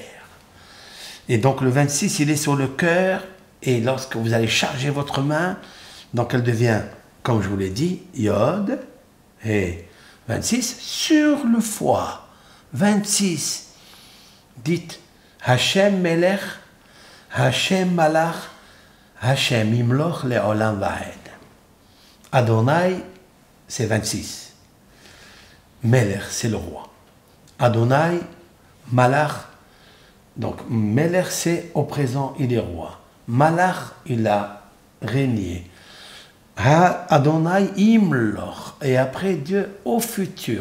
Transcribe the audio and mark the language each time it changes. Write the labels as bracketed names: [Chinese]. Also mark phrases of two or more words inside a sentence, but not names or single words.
[French] Et donc le 26, il est sur le cœur. Et lorsque vous allez charger votre main, donc elle devient, comme je vous l'ai dit, [Hebrew] יוד הא, [French] 26, sur le foie. 26. [Hebrew] Dites השם מלך השם מלך השם ימלוך לעולם ועד. [French] Adonai, c'est 26. Melech, c'est le roi. [Hebrew] אדני מלך, [French] donc Melech, c'est au présent, il est roi. Malach, il a régné. [Hebrew] אדני ימלוך, [French] et après Dieu au futur.